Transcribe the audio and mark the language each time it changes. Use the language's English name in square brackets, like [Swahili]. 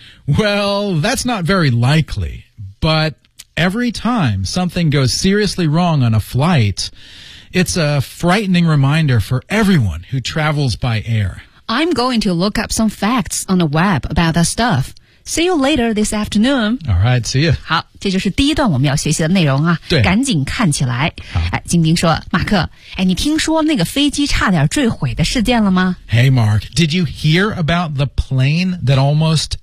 [English] Well, that's not very likely, but every time something goes seriously wrong on a flight, it's a frightening reminder for everyone who travels by air. I'm going to look up some facts on the web about that stuff. See you later this afternoon. All right, see you. [Chinese] 好，这就是第一段我们要学习的内容啊。对，赶紧看起来。好，金丁说，马克，哎，你听说那个飞机差点坠毁的事件了吗？ [English] Hey, Mark, did you hear about the plane that almost...